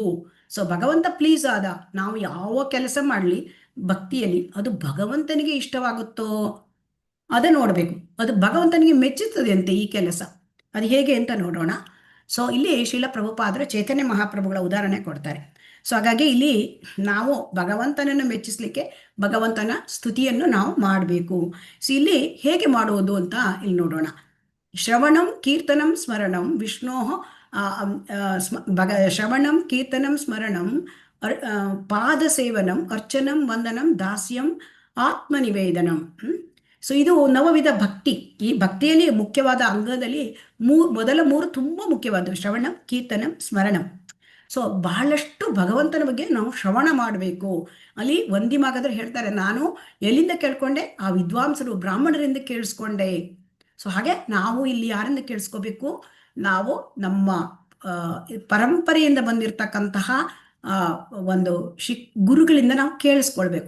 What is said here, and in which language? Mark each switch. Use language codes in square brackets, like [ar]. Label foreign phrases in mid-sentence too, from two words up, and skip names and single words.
[kn] ಸೊ ಭಗವಂತ ಪ್ಲೀಸ್ ಆದ, ನಾವು ಯಾವ ಕೆಲಸ ಮಾಡ್ಲಿ ಭಕ್ತಿಯಲ್ಲಿ ಅದು ಭಗವಂತನಿಗೆ ಇಷ್ಟವಾಗುತ್ತೋ ಅದ ನೋಡ್ಬೇಕು, ಅದು ಭಗವಂತನಿಗೆ ಮೆಚ್ಚುತ್ತದೆ ಅಂತೆ ಈ ಕೆಲಸ. ಅದು ಹೇಗೆ ಅಂತ ನೋಡೋಣ. ಸೊ ಇಲ್ಲಿ ಶ್ರೀಲ ಪ್ರಭುಪಾದರು ಚೈತನ್ಯ ಮಹಾಪ್ರಭುಗಳ ಉದಾಹರಣೆ ಕೊಡ್ತಾರೆ. ಸೊ ಹಾಗಾಗಿ ಇಲ್ಲಿ ನಾವು ಭಗವಂತನನ್ನು ಮೆಚ್ಚಿಸ್ಲಿಕ್ಕೆ ಭಗವಂತನ ಸ್ತುತಿಯನ್ನು ನಾವು ಮಾಡಬೇಕು. ಸೊ ಇಲ್ಲಿ ಹೇಗೆ ಮಾಡುವುದು ಅಂತ ಇಲ್ಲಿ ನೋಡೋಣ. [sa] ಶ್ರವಣಂ ಕೀರ್ತನಂ ಸ್ಮರಣಂ ವಿಷ್ಣೋ ಶ್ರವಣಂ ಕೀರ್ತನಂ ಸ್ಮರಣಂ ಪಾದ ಸೇವನಂ ಅರ್ಚನಂ ವಂದನಂ ದಾಸ್ಯಂ ಆತ್ಮನಿವೇದನಂ. [kn] ಸೊ ಇದು ನವವಿಧ ಭಕ್ತಿ. ಈ ಭಕ್ತಿಯಲ್ಲಿ ಮುಖ್ಯವಾದ ಅಂಗದಲ್ಲಿ ಮೊದಲ ಮೂರು ತುಂಬಾ ಮುಖ್ಯವಾದವು, [sa] ಶ್ರವಣಂ ಕೀರ್ತನಂ ಸ್ಮರಣಂ. [kn] ಸೊ ಬಹಳಷ್ಟು ಭಗವಂತನ ಬಗ್ಗೆ ನಾವು ಶ್ರವಣ ಮಾಡಬೇಕು. ಅಲ್ಲಿ ವಂದಿಮಾಗದ್ರೆ ಹೇಳ್ತಾರೆ, ನಾನು ಎಲ್ಲಿಂದ ಕೇಳ್ಕೊಂಡೆ? ಆ ವಿದ್ವಾಂಸರು ಬ್ರಾಹ್ಮಣರಿಂದ ಕೇಳಿಸ್ಕೊಂಡೆ. ಸೊ ಹಾಗೆ ನಾವು ಇಲ್ಲಿ ಯಾರಿಂದ ಕೇಳಿಸ್ಕೋಬೇಕು? ನಾವು ನಮ್ಮ ಪರಂಪರೆಯಿಂದ ಬಂದಿರತಕ್ಕಂತಹ ಒಂದು ಗುರುಗಳಿಂದ ನಾವು ಕೇಳಿಸ್ಕೊಳ್ಬೇಕು.